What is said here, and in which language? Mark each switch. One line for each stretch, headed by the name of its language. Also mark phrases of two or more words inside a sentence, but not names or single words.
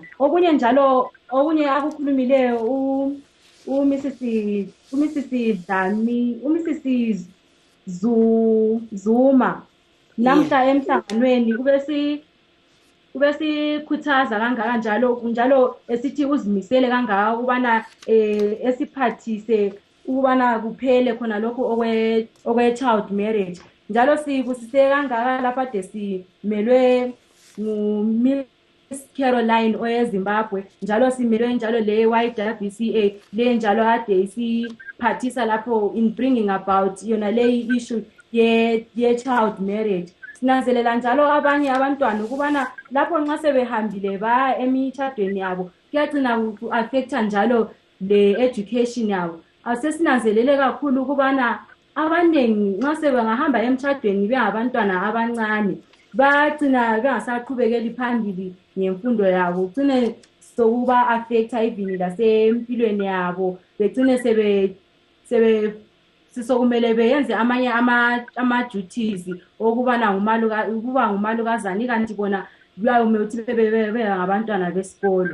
North Ndebele: Okunye njalo, okunye akukhulumileyo uMrs Zuma namhla emhlanganweni ube sikhuthaza kangaka njalo esithi uzimisele kangaka ukubana esiphathise ukubana kuphele khona lokho okwe
English: child marriage,
North Ndebele: njalo sibusise kangaka lapha de simelwe Miss Caroline oyeZimbabwe, njalo simelwe njalo le YWCA le njalo ade isiphathisa lapho
English: in bringing about
North Ndebele: yona le issue ye
English: child marriage.
North Ndebele: Sinanzelela njalo abanye abantwana ukubana lapho nxa sebehambile baya emithadweni yabo kuyagcina ku-affecta njalo le education yabo. Asesinanzelele kakhulu ukubana abaningi nxa sebengahamba emthadweni bengabantwana abancane bagcina bengasaqhubekeli phambili ngemfundo yabo, kugcine sokuba affecta even lasempilweni yabo, begcine sokumele beyenze amanye ama-duties okubana ukuba ngumalukazana, kanti bona kuyawume ukuthi ngabantwana besikolo.